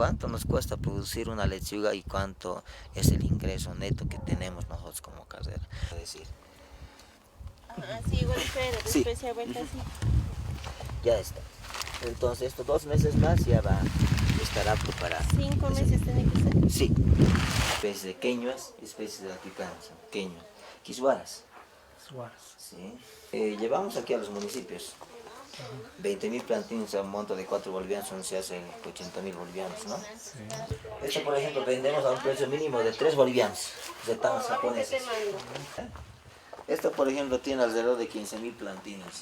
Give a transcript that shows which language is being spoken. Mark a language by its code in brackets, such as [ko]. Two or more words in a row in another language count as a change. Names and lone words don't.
[es] ¿Cuánto nos cuesta producir una lechuga y cuánto es el ingreso neto que tenemos nosotros como Casdera? Es decir, sí, igual espera, sí. después se ha vuelto así. Ya está. Entonces, estos 2 meses más ya estará preparado. 5 meses tiene que ser. Sí. Especies de queñuas, especies de altiplanos, queño, quisuaras. Sí. Llevamos aquí a los municipios 20.000 plantines a un monto de 4 bolivianos, donde se hacen 80.000 bolivianos, ¿no? Sí. Esto, por ejemplo, vendemos a un precio mínimo de 3 bolivianos de tamas japonesas. Esto, por ejemplo, tiene alrededor de 15.000 plantines.